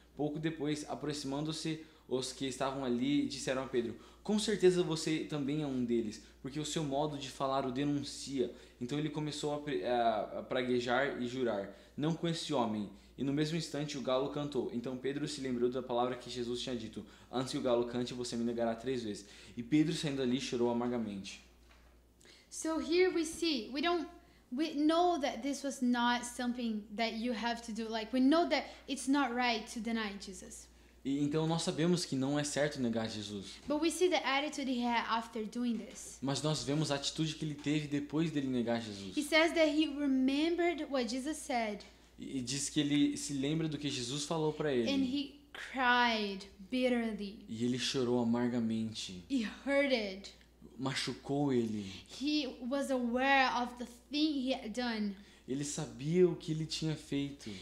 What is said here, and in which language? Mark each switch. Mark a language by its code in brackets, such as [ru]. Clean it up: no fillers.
[pt] Pouco depois, aproximando-se os que estavam ali, disseram a Pedro: "Com certeza você também é um deles, porque o seu modo de falar o denuncia." Então ele começou a praguejar e jurar: "Não conheço esse homem." E no mesmo instante o galo cantou. Então Pedro se lembrou da palavra que Jesus tinha dito: "Antes que o galo cante, você me negará 3 vezes." E Pedro, saindo ali, chorou amargamente. [en] So here we know that this was not something that you have to do. Like, we know that it's not right to deny Jesus. [pt] E então nós sabemos que não é certo negar Jesus. [en] But we see the attitude he had after doing this. [pt] Mas nós vemos a atitude que ele teve depois dele negar Jesus. [en] He says that he remembered what Jesus said. [pt] E diz que ele se lembra do que Jesus falou para ele. [en] And he cried bitterly. [pt] E ele chorou amargamente. [en] He hurted. [pt] Machucou ele. [en] He was aware of the thing he had done. [pt] Ele sabia o que ele tinha feito.